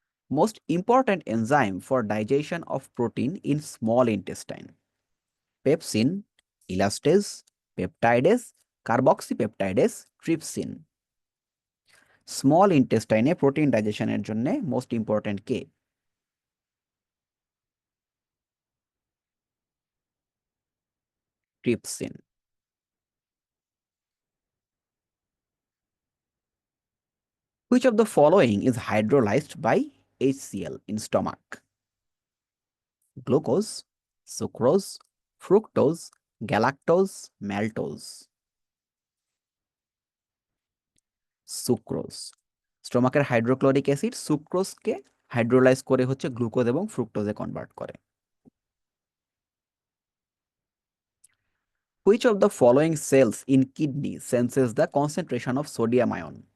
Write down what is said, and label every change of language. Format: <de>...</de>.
<en>Most important enzyme for digestion of protein in small intestine: pepsin, elastase, peptidase, carboxypeptidase, trypsin।</en> <bn>Small ইন্টেস্টাইনে protein ডাইজেশনের জন্য most important K? Trypsin.</bn> <en>Which of the following is hydrolyzed by HCl in stomach? Glucose, sucrose, fructose, galactose, maltose।</en> <bn>Sucrose. স্টোমাকের hydrochloric acid সুক্রোজকে hydrolyse করে হচ্ছে glucose এবং ফ্রুক্টোজে convert করে।</bn> <en>Which of the following cells in kidney senses the concentration of sodium ion?</en>